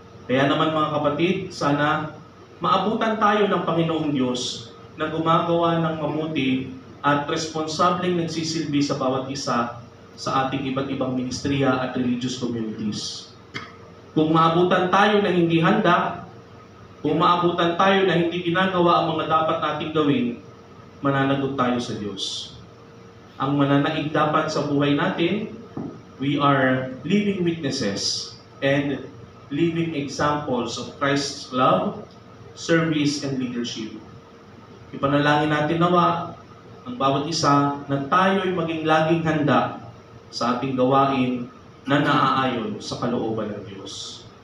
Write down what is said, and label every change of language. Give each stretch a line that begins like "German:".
Filipino: Kaya naman mga kapatid, sana maabutan tayo ng Panginoong Diyos na gumagawa ng mabuti at responsableng nagsisilbi sa bawat isa sa ating iba't ibang ministriya at religious communities. Kung maabutan tayo na hindi handa, kung maabutan tayo na hindi ginagawa ang mga dapat nating gawin, mananagot tayo sa Diyos. Ang mananaig dapat sa buhay natin
English: we are living witnesses and living examples of Christ's love, service, and leadership.
Filipino: Ipanalangin natin nawa ang bawat isa na tayo'y maging laging handa sa ating gawain na naaayon sa kalooban ng Diyos.